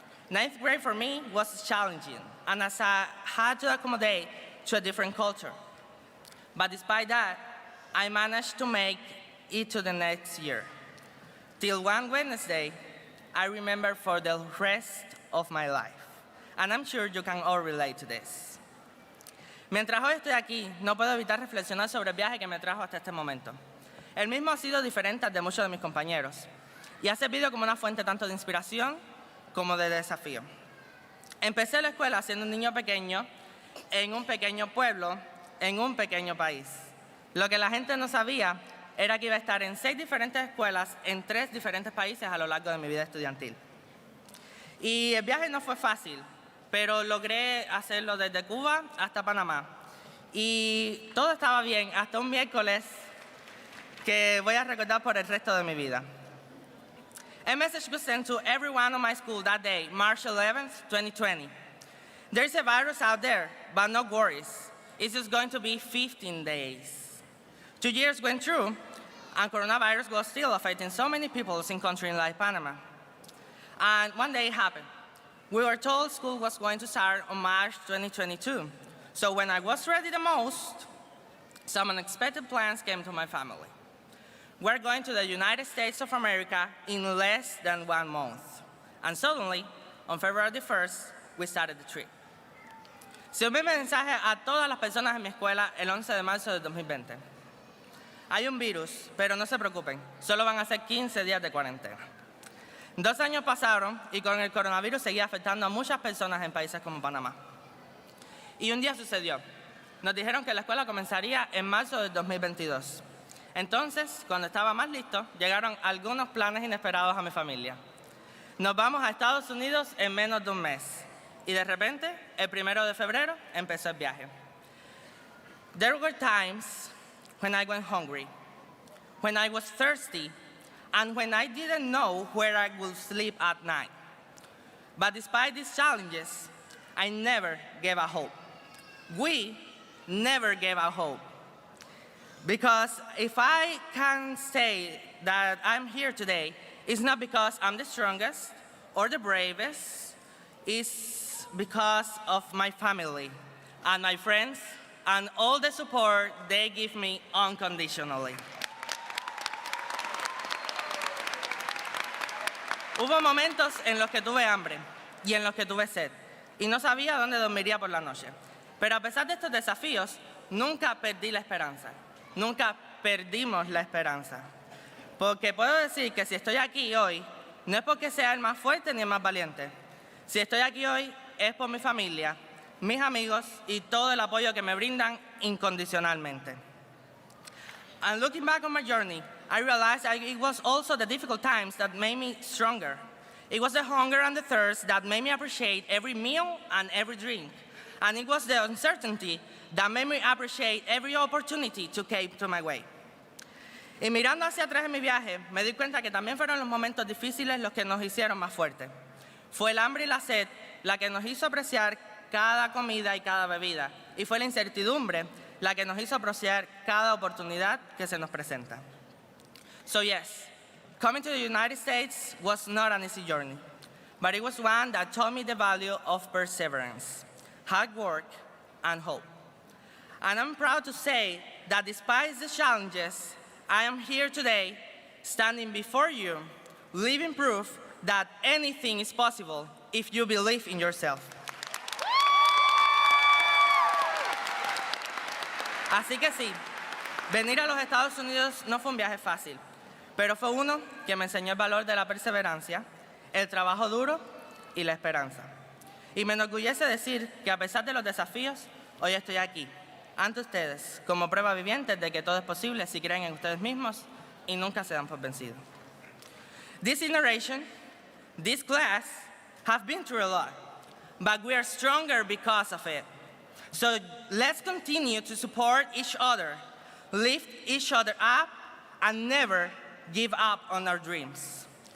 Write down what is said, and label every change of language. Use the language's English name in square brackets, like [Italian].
[English] 9th grade for me was challenging, and as I had to accommodate to a different culture. But despite that, I managed to make it to the next year. Till one Wednesday, I remember for the rest of my life. And I'm sure you can all relate to this. [Spanish] Mientras hoy estoy aquí, no puedo evitar reflexionar sobre el viaje que me trajo hasta este momento. El mismo ha sido diferente al de muchos de mis compañeros y ha servido como una fuente tanto de inspiración como de desafío. Empecé la escuela siendo un niño pequeño en un pequeño pueblo, en un pequeño país. Lo que la gente no sabía era que iba a estar en 6 diferentes escuelas en 3 diferentes países a lo largo de mi vida estudiantil. Y el viaje no fue fácil, pero logré hacerlo desde Cuba hasta Panamá. Y todo estaba bien hasta un miércoles que voy a recordar por el resto de mi vida. [English] A message was sent to everyone on my school that day, March 11th, 2020. There's a virus out there, but no worries. It's just going to be 15 days. 2 years went through, and coronavirus was still affecting so many people in countries like Panama. And one day it happened. We were told school was going to start on March 2022. So when I was ready the most, some unexpected plans came to my family. We're going to the United States of America in less than 1 month. And suddenly, on February 1st, we started the trip. [Spanish] Se envió un mensaje a todas las personas en mi escuela el 11 de marzo de 2020. Hay un virus, pero no se preocupen, solo van a ser 15 días de cuarentena. 2 años pasaron y con el coronavirus seguía afectando a muchas personas en países como Panamá. Y un día sucedió. Nos dijeron que la escuela comenzaría en marzo de 2022. Entonces, cuando estaba más listo, llegaron algunos planes inesperados a mi familia. Nos vamos a Estados Unidos en menos de un mes. Y de repente, el 1 de febrero, empezó el viaje. [English] There were times when I went hungry, when I was thirsty, and when I didn't know where I would sleep at night. But despite these challenges, I never gave up hope. We never gave up hope. Because if I can say that I'm here today, it's not because I'm the strongest or the bravest, it's because of my family and my friends and all the support they give me unconditionally. [Spanish] Hubo momentos en los que tuve hambre y en los que tuve sed y no sabía dónde dormiría por la noche. Pero a pesar de estos desafíos, nunca perdí la esperanza. Nunca perdimos la esperanza. Porque puedo decir que si estoy aquí hoy, no es porque sea el más fuerte ni el más valiente. Si estoy aquí hoy, es por mi familia, mis amigos y todo el apoyo que me brindan incondicionalmente. [English] And looking back on my journey, I realized that it was also the difficult times that made me stronger. It was the hunger and the thirst that made me appreciate every meal and every drink. And it was the uncertainty that made me appreciate every opportunity to came to my way. [Spanish] Y mirando hacia atrás en mi viaje, me di cuenta que también fueron los momentos difíciles los que nos hicieron más fuertes. Fue el hambre y la sed la que nos hizo apreciar cada comida y cada bebida. Y fue la incertidumbre la que nos hizo apreciar cada oportunidad que se nos presenta. [English] So yes, coming to the United States was not an easy journey, but it was one that taught me the value of perseverance, hard work, and hope. And I'm proud to say that despite the challenges, I am here today, standing before you, living proof that anything is possible if you believe in yourself. [Spanish] Así que sí, venir a los Estados Unidos no fue un viaje fácil, pero fue uno que me enseñó el valor de la perseverancia, el trabajo duro y la esperanza. Y me enorgullece decir que a pesar de los desafíos, hoy estoy aquí, ante ustedes, como prueba viviente de que todo es posible si creen en ustedes mismos y nunca se dan por vencidos. [English] This generation, this class, have been through a lot, but we are stronger because of it. So let's continue to support each other, lift each other up, and never give up on our dreams.